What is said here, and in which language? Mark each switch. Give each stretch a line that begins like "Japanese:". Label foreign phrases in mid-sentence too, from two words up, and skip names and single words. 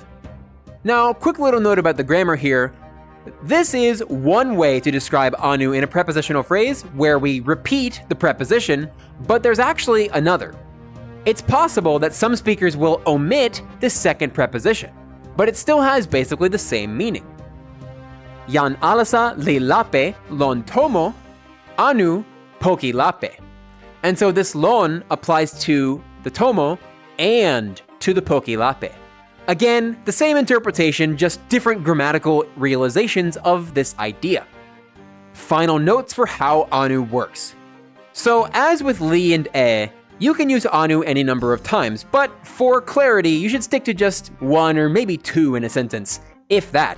English: Now, quick little note about the grammar here. This is one way to describe anu in a prepositional phrase where we repeat the preposition, but there's actually another. It's possible that some speakers will omit the second preposition, but it still has basically the same meaning.
Toki Pona: Yan alasa li lape lon tomo, anu poki lape.
English: And so this lon applies to the tomo and to the poki lape. Again, the same interpretation, just different grammatical realizations of this idea. Final notes for how anu works. So as with li and you can use anu any number of times, but for clarity, you should stick to just one or maybe two in a sentence, if that.